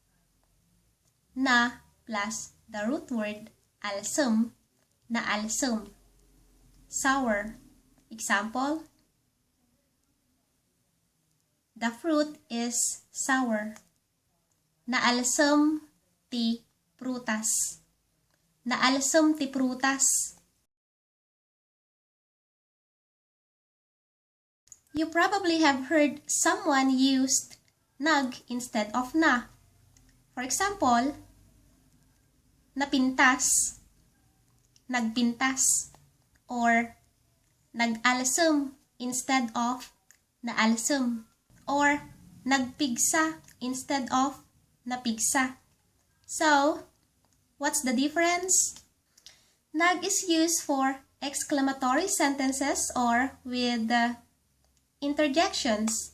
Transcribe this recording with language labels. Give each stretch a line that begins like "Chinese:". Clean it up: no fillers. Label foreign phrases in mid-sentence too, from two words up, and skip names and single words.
Iloko: Na plus
English: the root word alsem, naalsem. Sour. Example, the fruit is sour.
Iloko: Naalsem ti prutas. Naalsem ti prutas.
English: You probably have heard someone used nag instead of na. For example, napintas, nagpintas, or nag-alsem instead of naalsem, or nagpigsa instead of napigsa. So, what's the difference? Nag is used for exclamatory sentences or with interjections.